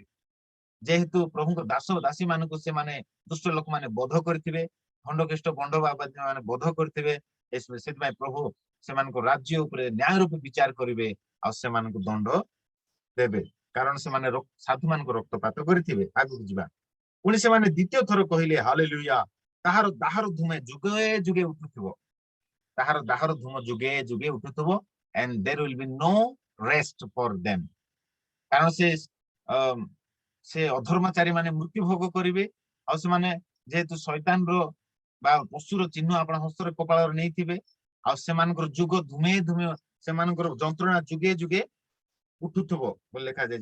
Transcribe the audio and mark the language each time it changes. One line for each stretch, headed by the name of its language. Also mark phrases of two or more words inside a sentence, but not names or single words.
Odia: ଯେହେତୁ ପ୍ରଭୁଙ୍କ ଦାସ ଦାସୀ ମାନଙ୍କୁ ସେମାନେ ଦୁଷ୍ଟ ଲୋକମାନେ ବଧ କରିଥିବେ, ଭଣ୍ଡ ଖ୍ରୀଷ୍ଟ ଭଣ୍ଡ ବାବାଦୀ ମାନେ ବଧ କରିଥିବେ, ସେଥିପାଇଁ ପ୍ରଭୁ ସେମାନଙ୍କ ରାଜ୍ୟ ଉପରେ ନ୍ୟାୟ ରୂପେ ବିଚାର କରିବେ ଆଉ ସେମାନଙ୍କୁ ଦଣ୍ଡ ଦେବେ, କାରଣ ସେମାନେ ସାଧୁ ମାନଙ୍କ ରକ୍ତପାତ କରିଥିବେ। ଆଗକୁ ଯିବା। ପୁଣି ସେମାନେ ଦ୍ୱିତୀୟ ଥର କହିଲେ ହାଲେଲୁୟା। ତାହାର ଦାହର ଧୂମେ ଯୁଗେ ଯୁଗେ ଉଠୁଥିବ। ତାହାର ଦାହର ଧୂମ ଯୁଗେ ଯୁଗେ ଉଠୁଥିବ।
English: and there will be no rest for them।
Odia: କାରଣ ସେ ଅଧର୍ମାଚାରୀ ମାନେ ମୃତ୍ୟୁ ଭୋଗ କରିବେ। ଆଉ ସେମାନେ ଯେହେତୁ ଶୈତାନର ବା ପଶୁର ଚିହ୍ନ ଆପଣ ହସ୍ତରେ କପାଳରେ ନେଇଥିବେ, ଆଉ ସେମାନଙ୍କର ଯୁଗ ଧୂମେ ଧୂମେ, ସେମାନଙ୍କର ଯନ୍ତ୍ରଣା ଯୁଗେ ଯୁଗେ ଉଠୁଥିବ ବୋଲି ଲେଖାଯାଏ।